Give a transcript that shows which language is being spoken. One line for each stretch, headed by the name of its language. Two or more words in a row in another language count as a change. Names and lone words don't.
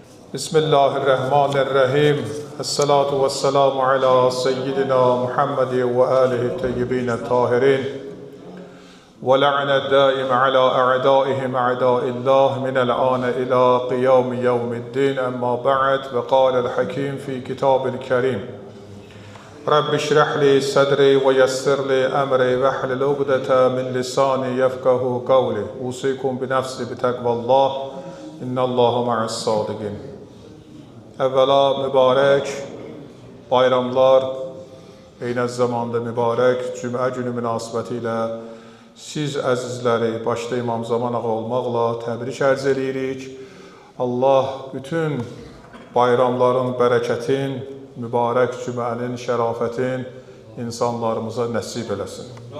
Arabic: بسم الله الرحمن الرحيم. الصلاة والسلام على سيدنا محمد وآله الطيبين الطاهرين. واللعن الدائم على أعدائهم أعداء الله من الآن إلى قيام يوم الدين. أما بعد وقال الحكيم في كتابه الكريم. رب اشرح لي صدري ويسر لي أمري واحلل عقدة من لساني يفقهوا قولي. أوصيكم بنفسي بتقوى الله. إن الله مع الصادقين.
Azerbaijani: Əvvəla mübarək bayramlar, eyni zamanda mübarək cümə günü münasibəti ilə siz əzizləri başda İmam Zaman ağa olmaqla təbrik ərz edirik. Allah bütün bayramların bərəkətin, mübarək cümənin şərafətin insanlarımıza nəsib eləsin.